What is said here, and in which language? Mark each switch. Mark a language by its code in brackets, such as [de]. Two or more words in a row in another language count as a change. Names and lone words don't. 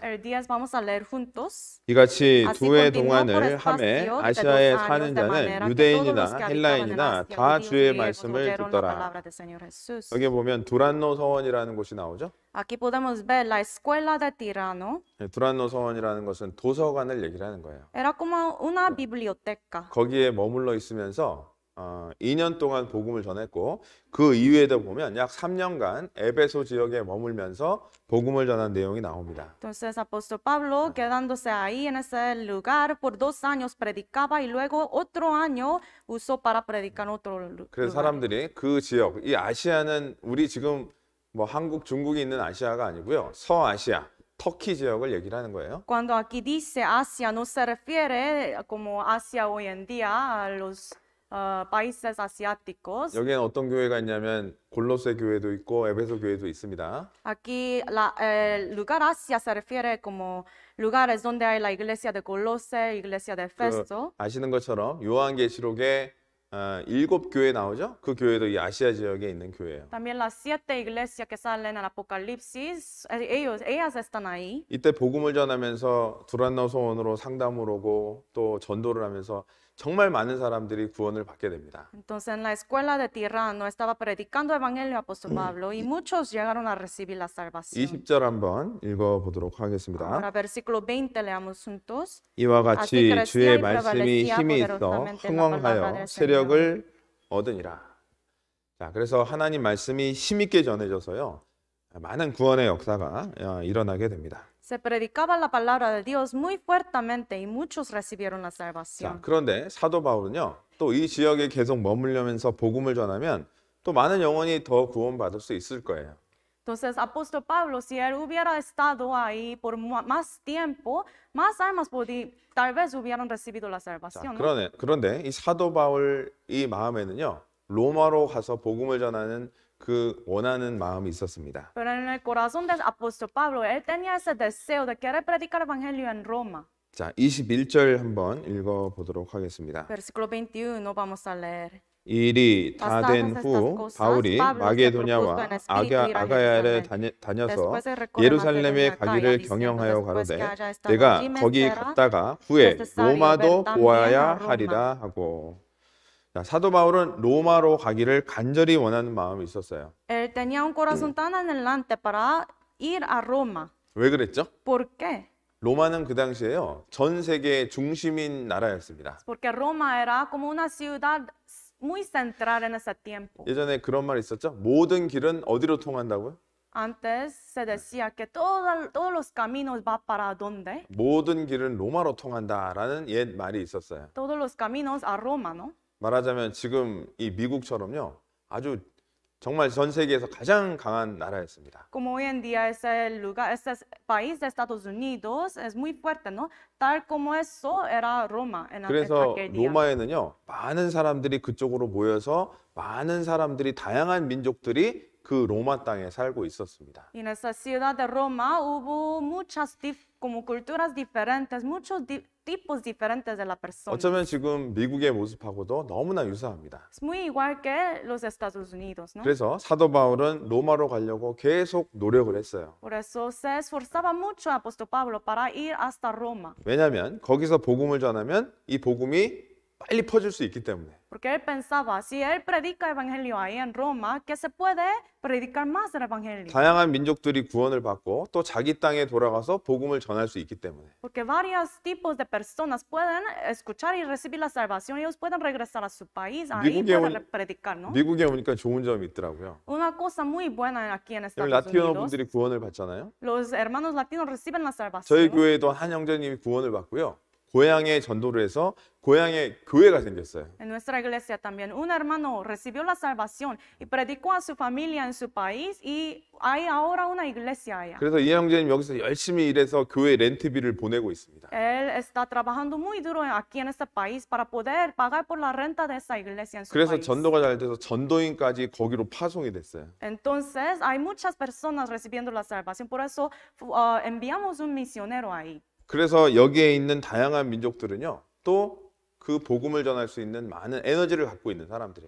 [es] El 10 vamos a leer juntos. [ko] 이같이 [es] Así [ko] 두 해 [es] continuó por [ko] 동안을 [es] espacio [ko] 함에 [es] de [ko] 아시아에 [es] 2 años, [ko] 사는 [es] de [ko] 자는 [es] manera que todos los [ko] 유대인이나 [es] que habitaban en [ko] 헬라인이나 [es] Asia, [ko] 다 [es] judíos y [ko] 주의 [es] griegos, [ko] 말씀을 [es] oyeron la [ko] 듣더라. [es] palabra del Señor Jesús. [ko] 여기 보면 두란노 서원이라는 곳이 나오죠. [es] Aquí podemos ver la escuela de Tirano. [ko] 두란노 서원이라는 것은 도서관을 얘기를 하는 거예요. [es] Era como una biblioteca. [ko] 거기에 머물러 있으면서 2년 동안 복음을 전했고 그 이후에도 보면 약 3년간 에베소 지역에 머물면서 복음을 전한 내용이 나옵니다. [es] Entonces, apóstol Pablo, quedándose ahí en ese lugar por 2 años, predicaba y luego otro año usó para predicar en otro [ko] 그래서 [es] lugar. [ko] 사람들이 그 지역, 이 아시아는 우리 지금 뭐 한국, 중국이 있는 아시아가 아니고요. 서아시아, 터키 지역을 얘기를 하는 거예요. [es] Cuando aquí dice Asia, no se refiere como Asia hoy en día a los países asiáticos. [ko] 여기에는 어떤 교회가 있냐면 골로새 교회도 있고 에베소 교회도 있습니다. [es] Aquí el lugar Asia se refiere como lugares donde hay la iglesia de Colose, iglesia de Efeso. [ko] 아시는 것처럼 요한계시록에 7교회 나오죠? 그 교회도 이 아시아 지역에 있는 교회예요. [es] También las 7 iglesias que salen en Apocalipsis, ellas están ahí. [ko] 이때 복음을 전하면서 두란노 소원으로 상담을 오고 또 전도를 하면서 정말 많은 사람들이 구원을 받게 됩니다. [es] Entonces en la escuela de Tirano estaba predicando el evangelio apóstol Pablo y muchos llegaron a recibir la salvación. [ko] 20절 한번 읽어보도록 하겠습니다. [es] Ahora versículo 20 leamos juntos. [ko] 이와 [es] Así [ko] 같이 [es] crecía [ko] 주의 [es] y [ko] 말씀이 [es] prevalecía [ko] 힘이 있어 [es] poderosamente la palabra [ko] 흥왕하여 [es] del [ko] 세력을 얻으니라. 자, 그래서 하나님 말씀이 힘있게 전해져서요. 많은 구원의 역사가 일어나게 됩니다. [es] Se predicaba la palabra de Dios muy fuertemente y muchos recibieron la [ko] 자, [es] salvación. [ko] 그런데 사도 바울은요. 또 이 지역에 계속 머물려면서 복음을 전하면 또 많은 영혼이 더 구원받을 수 있을 거예요. [es] Entonces, apóstol Pablo, si él hubiera estado ahí por más tiempo, más almas tal vez hubieran recibido la [ko] 자, [es] salvación, ¿no? [ko] 그런데 이 사도 바울 이 마음에는요. 로마로 가서 복음을 전하는 그 원하는 마음이 있었습니다. [es] Pero en el corazón del apóstol Pablo, él tenía ese deseo de querer predicar el evangelio en Roma. [ko] 자, 21절 한번 읽어 보도록 하겠습니다. [es] Versículo 21, vamos a leer. [ko] 이 일이 다 된 후 바울이 마게도냐와 아가야를 다녀서 예루살렘에 가기를 경영하여 가로되 내가 거기 갔다가 후에 로마도 보아야 하리라 하고. 자, 사도 바울은 로마로 가기를 간절히 원하는 마음이 있었어요. [es] Él tenía un corazón tan anhelante para ir a Roma. [ko] 왜 그랬죠? [es] ¿Por qué? [ko] 로마는 그 당시에요. 전 세계의 중심인 나라였습니다. [es] Porque Roma era como una ciudad muy central en ese tiempo. [ko] 예전에 그런 말 있었죠? 모든 길은 어디로 통한다고요? [es] Antes se decía que todos los caminos va para dónde? [ko] 모든 길은 로마로 통한다라는 옛 말이 있었어요. [es] Todos los caminos a Roma, ¿no? [ko] 말하자면 지금 이 미국처럼요. 아주 정말 전 세계에서 가장 강한 나라였습니다. [es] Como hoy en día ese lugar, ese país de Estados Unidos es muy fuerte, ¿no? Tal como eso era Roma en [ko] 그래서 [es] aquel día. [ko] 로마에는요. 많은 사람들이 그쪽으로 모여서 많은 사람들이 다양한 민족들이 그 로마 땅에 살고 있었습니다. [es] Y en esa ciudad de Roma hubo muchas como culturas diferentes, muchos tipos diferentes de la persona. [ko] 어쩌면 지금 미국의 모습하고도 너무나 유사합니다. [es] Es muy igual que los Estados Unidos, ¿no? [ko] 그래서 사도 바울은 로마로 가려고 계속 노력을 했어요. [es] Por eso se esforzaba mucho el apóstol Pablo para ir hasta Roma. [ko] 왜냐하면 거기서 복음을 전하면 이 복음이 빨리 퍼질 수 있기 때문에. [es] Porque él pensaba, si él predica evangelio ahí en Roma, que se puede predicar más el evangelio. [ko] 다양한 민족들이 구원을 받고 또 자기 땅에 돌아가서 복음을 전할 수 있기 때문에. [es] Porque varios tipos de personas pueden escuchar y recibir la salvación. Ellos pueden regresar a su país, ahí pueden predicar, ¿no? [ko] 미국에 오니까 좋은 점이 있더라고요. [es] Una cosa muy buena aquí en Estados [ko] 라티노 [es] Unidos. [ko] 분들이 구원을 받잖아요. [es] Los hermanos latinos reciben la salvación. [ko] 저희 교회도 한 형제님이 구원을 받고요. 고향에 전도를 해서 고향에 교회가 생겼어요. [es] En nuestra iglesia también un hermano recibió la salvación y predicó a su familia en su país y hay ahora una iglesia allá. [ko] 그래서 이 형제님 여기서 열심히 일해서 교회 렌트비를 보내고 있습니다. [es] Él está trabajando muy duro aquí en este país para poder pagar por la renta de esa iglesia en su [ko] 그래서 [es] país. [ko] 전도가 잘 돼서 전도인까지 거기로 파송이 됐어요. [es] Entonces hay muchas personas recibiendo la salvación, por eso enviamos un misionero ahí. [ko] 그래서 여기에 있는 다양한 민족들은요, 또 그 복음을 전할 수 있는 많은 에너지를 갖고 있는 사람들이에요.